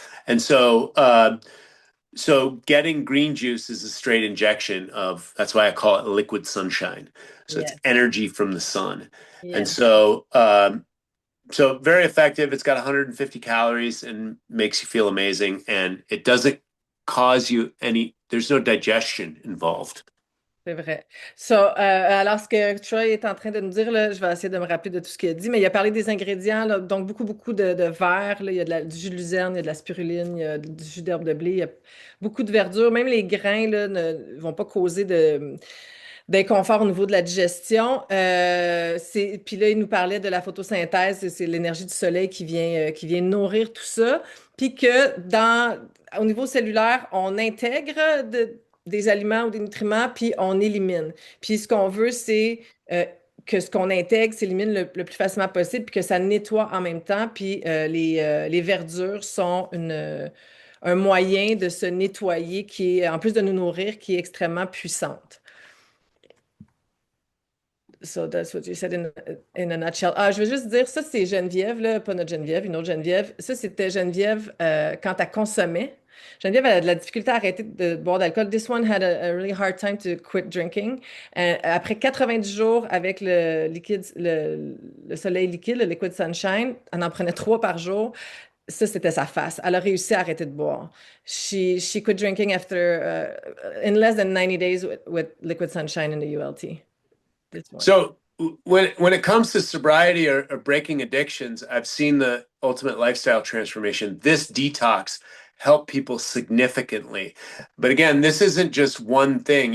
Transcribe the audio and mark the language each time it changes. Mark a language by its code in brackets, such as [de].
[en] And so getting green juice is a straight injection of, that's why I call it liquid sunshine. So it's Yes. energy from the sun. And Yes. so very effective. It's got 150 calories and makes you feel amazing. And it doesn't cause you there's no digestion involved. [fr] C'est vrai. So, alors, ce que Troy est en train de nous dire, là, je vais essayer de me rappeler de tout ce qu'il a dit, mais il a parlé des ingrédients, là, donc beaucoup de verre, là, il y a du jus de luzerne, il y a de la spiruline, il y a du jus d'herbe de blé, il y a beaucoup de verdure. Même les grains là, ne vont pas causer d'inconfort au niveau de la digestion. Puis là, il nous parlait de la photosynthèse, c'est l'énergie du soleil qui vient nourrir tout ça. Puis que au niveau cellulaire, on intègre des aliments ou des nutriments, puis on élimine. Puis ce qu'on veut, c'est que ce qu'on intègre s'élimine le plus facilement possible, puis que ça nettoie en même temps. Puis les verdures sont un moyen de se nettoyer qui est, en plus de nous nourrir, qui est extrêmement puissante. [en] So that's what you said in a nutshell. [fr] Ah, je veux juste dire, ça, c'est Geneviève, là, pas notre Geneviève, une autre Geneviève. Ça, c'était Geneviève quand elle consommait. Geneviève, elle a de la difficulté à arrêter de boire d'alcool. [en] This one had a really hard time to quit drinking. [fr] Après 90 jours avec le liquide, le soleil liquide, le liquid sunshine, elle en prenait 3 par jour. Ça, c'était sa face. Elle a réussi à arrêter de boire. [en] She quit drinking after in less than 90 days with liquid sunshine in the ULT. This one. So when it comes to sobriety or breaking addictions, I've seen the ultimate lifestyle transformation. This detox helped people significantly. But again, this isn't just one thing.